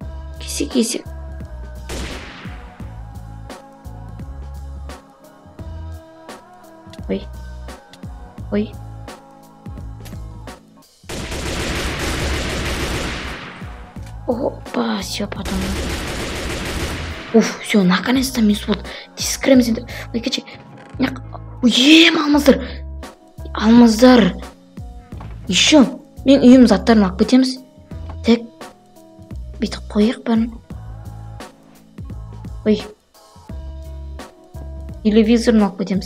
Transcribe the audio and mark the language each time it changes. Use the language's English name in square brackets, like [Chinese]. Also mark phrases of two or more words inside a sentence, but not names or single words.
[Kazakh] Кесек. Ой. Ой. Опа, [Russian] все, потом. [Kazakh] Уф, [Russian] все, наконец-то [Kazakh] минус болды. Тез кіреміз енді. Ой, кәче. Алмаздар. Алмаздар. Еще. Мен үйім заттарын алып кетеміз. Тек. Бүйтіп қояйық бәрін. Ой. Телевизорын алып кетеміз.